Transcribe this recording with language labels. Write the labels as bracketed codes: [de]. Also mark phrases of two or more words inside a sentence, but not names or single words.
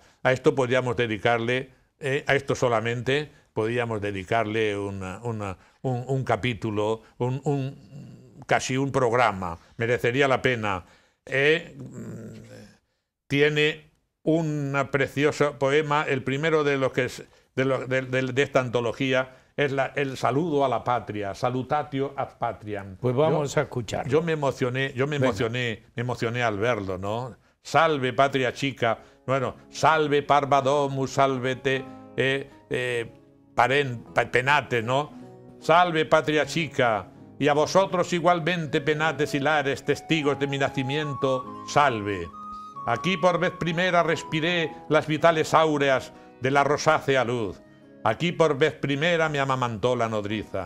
[es] A esto podríamos dedicarle, a esto solamente podríamos dedicarle un capítulo, casi un programa. Merecería la pena. Tiene un precioso poema, el primero de los que es de esta antología, es el saludo a la patria, [la] salutatio ad patriam. [es] Pues vamos a escuchar. Yo me emocioné al verlo, ¿no? Salve patria chica, bueno, [la] salve parva domus, salvete penate, [es] ¿no? Salve patria chica, y a vosotros igualmente penates y lares, testigos de mi nacimiento, salve. Aquí por vez primera respiré las vitales áureas de la rosácea luz. Aquí por vez primera me amamantó la nodriza.